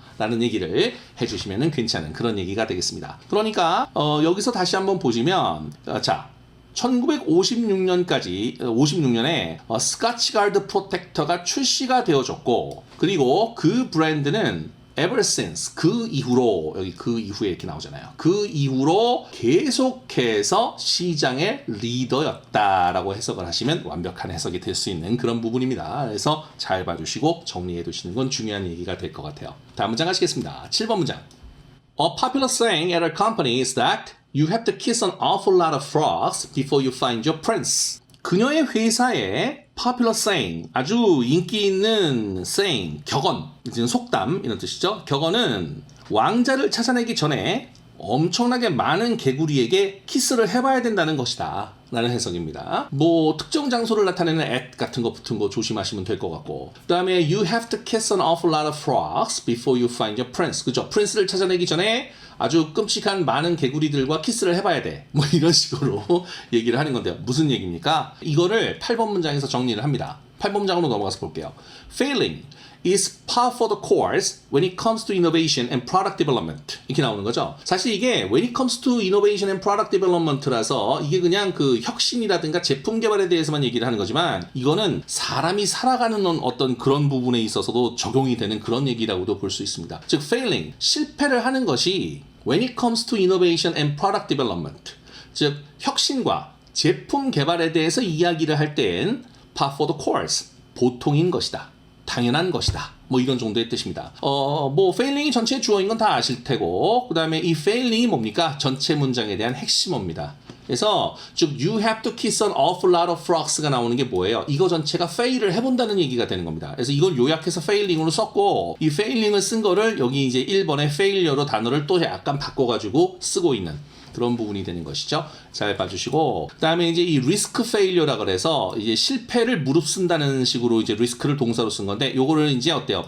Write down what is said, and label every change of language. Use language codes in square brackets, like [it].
[ko] 라는 얘기를 해주시면 괜찮은 그런 얘기가 되겠습니다. 그러니까 여기서 다시 한번 보시면 자 1956년까지 56년에 스카치가드 프로텍터가 출시가 되어졌고 그리고 그 브랜드는 [en] ever since [ko] 그 이후로 여기 그 이후에 이렇게 나오잖아요. 그 이후로 계속해서 시장의 리더였다라고 해석을 하시면 완벽한 해석이 될 수 있는 그런 부분입니다. 그래서 잘 봐주시고 정리해 두시는 건 중요한 얘기가 될 것 같아요. 다음 문장 가시겠습니다. 7번 문장. [en] A popular saying at our company is that you have to kiss an awful lot of frogs before you find your prince. [ko] 그녀의 회사에 [en] popular saying, [ko] 아주 인기 있는 saying, 격언, 이제 속담 이런 뜻이죠. 격언은 왕자를 찾아내기 전에 엄청나게 많은 개구리에게 키스를 해봐야 된다는 것이다 라는 해석입니다. 뭐 특정 장소를 나타내는 at 같은 거 붙은 거 조심하시면 될 것 같고, 그 다음에 [en] you have to kiss an awful lot of frogs before you find your prince. [ko] 그죠? 프린스를 찾아내기 전에 아주 끔찍한 많은 개구리들과 키스를 해봐야 돼. 뭐 이런 식으로 얘기를 하는 건데요. 무슨 얘기입니까? 이거를 8번 문장에서 정리를 합니다. 8번 문장으로 넘어가서 볼게요. [en] Failing is par for the course when it comes to innovation and product development. [ko] 이렇게 나오는 거죠. 사실 이게 [en] when it comes to innovation and product development [ko] 라서 이게 그냥 그 혁신이라든가 제품 개발에 대해서만 얘기를 하는 거지만, 이거는 사람이 살아가는 어떤 그런 부분에 있어서도 적용이 되는 그런 얘기라고도 볼 수 있습니다. 즉 failing, 실패를 하는 것이 [en] when it comes to innovation and product development, [ko] 즉 혁신과 제품 개발에 대해서 이야기를 할 땐 [en] par for the course, [ko] 보통인 것이다, 당연한 것이다, 뭐 이런 정도의 뜻입니다. 뭐 failing이 전체의 주어인 건 다 아실 테고, 그 다음에 이 failing이 뭡니까? 전체 문장에 대한 핵심어입니다. 그래서 즉 [en] you have to kiss an awful lot of frogs [ko] 가 나오는 게 뭐예요? 이거 전체가 fail을 해본다는 얘기가 되는 겁니다. 그래서 이걸 요약해서 failing으로 썼고, 이 failing을 쓴 거를 여기 이제 1번의 failure로 단어를 또 약간 바꿔가지고 쓰고 있는 그런 부분이 되는 것이죠. 잘 봐주시고, 그 다음에 이제 이 risk failure라 그래서 이제 실패를 무릅쓴다는 식으로 이제 risk를 동사로 쓴 건데, 요거를 이제 어때요?